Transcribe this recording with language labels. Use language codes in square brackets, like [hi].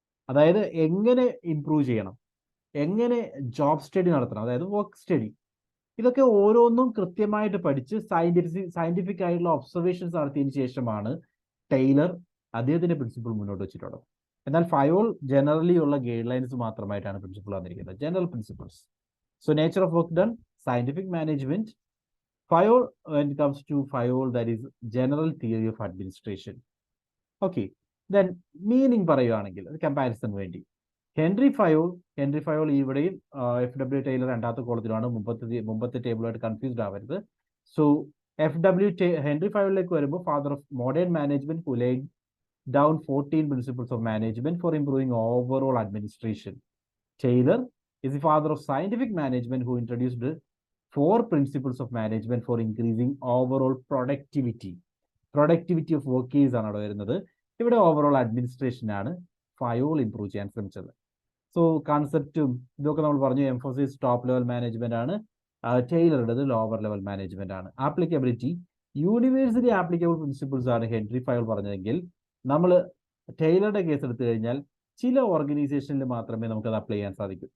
[ml] അതായത് എങ്ങനെ ഇംപ്രൂവ് ചെയ്യണം, എങ്ങനെ ജോബ് സ്റ്റഡി നടത്തണം, അതായത് വർക്ക് സ്റ്റഡി, ഇതൊക്കെ ഓരോന്നും കൃത്യമായിട്ട് പഠിച്ച് സയന്റിഫിക് ആയിട്ടുള്ള ഒബ്സർവേഷൻസ് നടത്തിയതിനു ശേഷമാണ് ടൈലർ അദ്ദേഹത്തിന്റെ പ്രിൻസിപ്പിൾ മുന്നോട്ട് വെച്ചിട്ടുള്ളത്. എന്നാൽ ഫയോൾ ജനറലി ഉള്ള ഗൈഡ് ലൈൻസ് മാത്രമായിട്ടാണ് പ്രിൻസിപ്പിൾ വന്നിരിക്കുന്നത്, general principles. [en] So nature of work done, scientific management, Fayol when it comes to Fayol that is general theory of administration. Okay, then meaning പറയുകയാണെങ്കിൽ comparison വേണ്ടി Henri Fayol ഇവിടെയും FW Taylor രണ്ടാമത്തെ കോളത്തിലാണ്, മുമ്പത്തെ ടേബിളായിട്ട് confused ആവരുത്. So [ml] Henry ഫയോളിലേക്ക് വരുമ്പോൾ [en] Father of modern management who laid down 14 principles of management for improving overall administration. Taylor is the father of scientific management who introduced 4 principles of management for increasing overall productivity. Productivity of workers [ml] ആണ് അവിടെ വരുന്നത്. ഇവിടെ overall administration ആണ് Fayol improve ചെയ്യാൻ ശ്രമിച്ചത്. So കൺസെപ്റ്റും ഇതൊക്കെ നമ്മൾ പറഞ്ഞു. എംഫോസിസ് ടോപ്പ് ലെവൽ മാനേജ്മെന്റ് ആണ്, ടൈലറുടേത് ലോവർ ലെവൽ മാനേജ്മെന്റ് ആണ്. ആപ്ലിക്കബിലിറ്റി യൂണിവേഴ്സലി ആപ്ലിക്കബിൾ പ്രിൻസിപ്പിൾസ് ആണ് ഹെൻറി ഫയോൾ പറഞ്ഞതെങ്കിൽ നമ്മൾ ടൈലറുടെ കേസ് എടുത്തു കഴിഞ്ഞാൽ ചില ഓർഗനൈസേഷനിൽ മാത്രമേ നമുക്കത് അപ്ലൈ ചെയ്യാൻ സാധിക്കൂ.